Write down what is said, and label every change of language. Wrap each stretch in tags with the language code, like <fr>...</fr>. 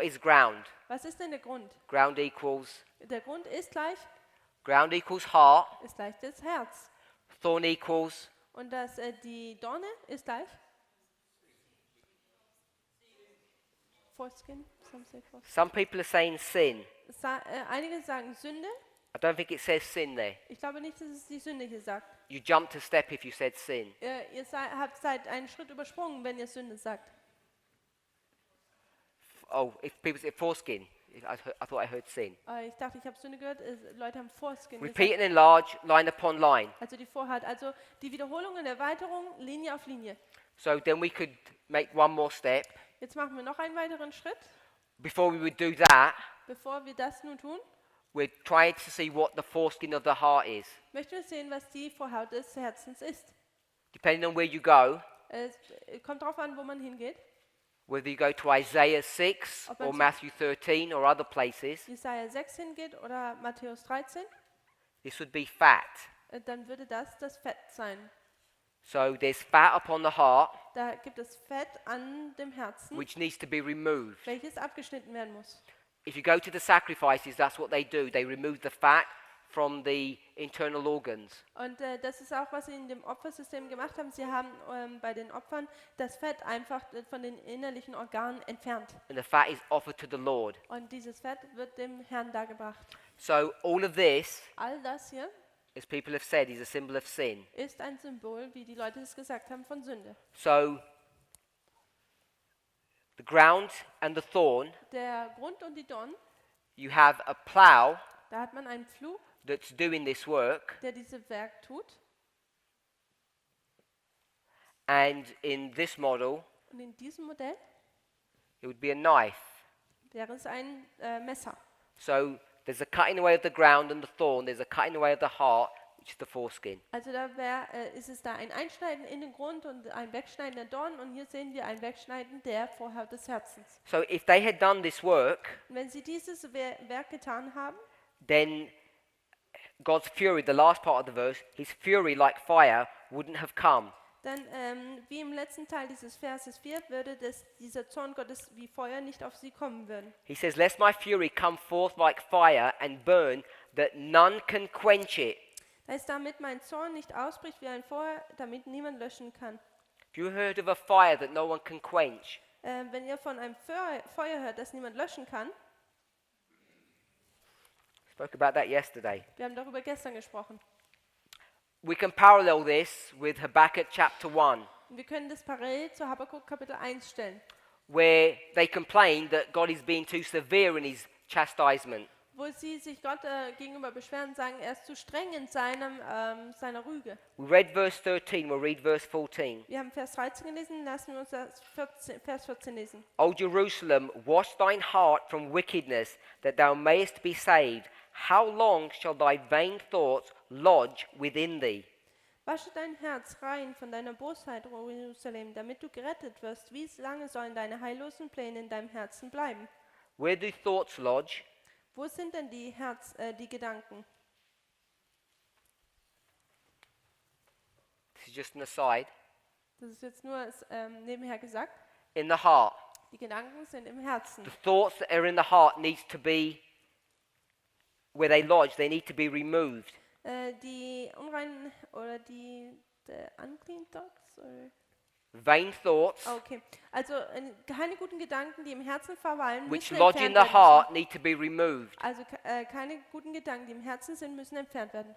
<de>bringt.</de> <en>is ground?</en> <de>Was ist denn der Grund?</de> <en>Ground equals</en> <de>Der Grund ist gleich</de> <en>heart.</en> <de>das Herz.</de> <en>Thorn equals</en> <de>Und die Dorne ist gleich Foreskin.</de> <en>some people are saying sin.</en> <de>Einige sagen Sünde.</de> <en>I don't think it says sin there.</en> <de>Ich glaube nicht, dass es die Sünde hier sagt.</de> <en>You jumped a step if you said sin.</en> <de>Ihr seid einen Schritt übersprungen, wenn ihr Sünde sagt.</de> <en>Oh, if people say foreskin, I thought I heard sin.</en> <de>Ich dachte, ich habe Sünde gehört. Leute haben Foreskin</de> <en>Repeat</en> <de>gesagt.</de> <en>and enlarge, line upon line.</en> <de>Also die Vorhaut. Also die Wiederholung und Erweiterung, Linie auf Linie.</de> <en>So then we could make one more step.</en> <de>Jetzt machen wir noch einen weiteren Schritt.</de> <en>Before we would do that,</en> <de>Bevor wir das nun tun,</de> <en>we're trying to see what the foreskin of the heart is.</en> <de>möchten wir sehen, was die Vorhaut des Herzens ist.</de> <en>Depending on where you go,</en> <de>Es kommt darauf an, wo man hingeht.</de> <en>whether you go to Isaiah 6</en> <de>Ob man</de> <en>or</en> <de>zu-</de> <en>Matthew 13 or other places,</en> <de>Jesaja 6 hingeht oder Matthäus 13,</de> <en>this would be fat.</en> <de>dann würde das Fett sein.</de> <en>So there's fat upon the heart,</en> <de>Da gibt es Fett an dem Herzen,</de> <en>which needs to be removed.</en> <de>welches abgeschnitten werden muss.</de> <en>If you go to the sacrifices, that's what they do. They remove the fat from the internal organs.</en> <de>Und das ist auch, was sie in dem Opfersystem gemacht haben. Sie haben bei den Opfern das Fett einfach von den innerlichen Organen entfernt.</de> <en>And the fat is offered to the Lord.</en> <de>Und dieses Fett wird dem Herrn dargebracht.</de> <en>So all of this,</en> <de>All das hier</de> <en>as people have said, is a symbol of sin.</en> <de>ist ein Symbol, wie die Leute es gesagt haben, von Sünde.</de> <en>So the ground and the thorn,</en> <de>Der Grund und die Dornen,</de> <en>you have a plow</en> <de>da hat man einen Pflug,</de> <en>that's doing this work,</en> <de>der dieses Werk tut.</de> <en>and in this model,</en> <de>Und in diesem Modell</de> <en>it would be a knife.</en> <de>wäre es ein Messer.</de> <en>So there's a cutting away of the ground and the thorn, there's a cutting away of the heart, which is the foreskin.</en> <de>Also ist es da ein Einschneiden in den Grund und ein Wegschneiden der Dornen. Und hier sehen wir ein Wegschneiden der Vorhaut des Herzens.</de> <en>So if they had done this work,</en> <de>Und wenn sie dieses Werk getan haben,</de> <en>then God's fury, the last part of the verse, his fury like fire wouldn't have come.</en> <de>dann, wie im letzten Teil dieses Verses 4, würde dieser Zorn Gottes wie Feuer nicht auf sie kommen würden.</de> <en>He says, lest my fury come forth like fire and burn, that none can quench it.</en> <de>Da ist damit mein Zorn nicht ausbricht wie ein Feuer, damit niemand löschen kann.</de> <en>Have you heard of a fire that no one can quench?</en> <de>Wenn ihr von einem Feuer hört, das niemand löschen kann,</de> <en>Spoke about that yesterday.</en> <de>wir haben darüber gestern gesprochen.</de> <en>We can parallel this with Habakkuk chapter 1,</en> <de>Und wir können das parallel zu Habakkuk Kapitel 1 stellen,</de> <en>where they complain that God is being too severe in his chastisement.</en> <de>wo sie sich Gott gegenüber beschweren und sagen, er ist zu streng in seiner Rüge.</de> <en>We read verse 13, we'll read verse 14.</en> <de>Wir haben Vers 13 gelesen, lassen wir uns Vers 14 lesen.</de> <en>O Jerusalem, wash thine heart from wickedness, that thou mayest be saved. How long shall thy vain thoughts lodge within thee?</en> <de>Wasche dein Herz rein von deiner Bosheit, O Jerusalem, damit du gerettet wirst. Wie lange sollen deine heillosen Pläne in deinem Herzen bleiben?</de> <en>Where do thoughts lodge?</en> <de>Wo sind denn die Gedanken?</de> <en>This is just an aside.</en> <de>Das ist jetzt nur nebenher gesagt.</de> <en>In the heart.</en> <de>Die Gedanken sind im Herzen.</de> <en>The thoughts that are in the heart needs to be, where they lodge, they need to be removed.</en> <de>Die unreinen oder die</de> <en>unclean thoughts,</en> <de>oder</de> <en>vain thoughts,</en> <de>Okay, also keine guten Gedanken, die im Herzen verweilen,</de> <en>which</en> <de>müssen</de> <en>lodge in</en> <de>entfernt</de> <en>the</en> <de>werden</de> <en>heart,</en> <de>müssen.</de> <en>need to be removed.</en> <de>Also keine guten Gedanken, die im Herzen sind, müssen entfernt werden.</de>